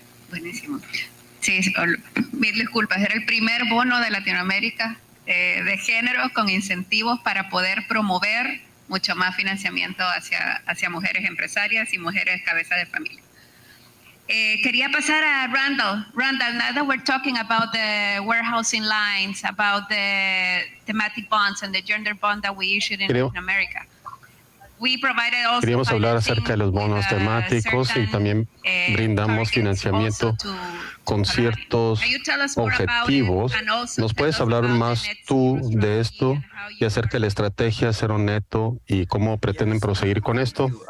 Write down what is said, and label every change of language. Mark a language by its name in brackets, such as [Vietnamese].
[Spanish] Buenísimo. Sí, mil disculpas, era el primer bono de Latinoamérica de género con incentivos para poder promover mucho más financiamiento hacia mujeres empresarias y mujeres cabeza de familia. Quería pasar a Randall. [English] Randall, now that we're talking about the warehousing lines, about the thematic bonds and the gender bond that we issued in Latin America. [Spanish] Queríamos hablar acerca de los bonos temáticos y también brindamos financiamiento con ciertos objetivos. ¿Nos puedes hablar más tú de esto y acerca de la estrategia Cero Neto y cómo pretenden proseguir con esto?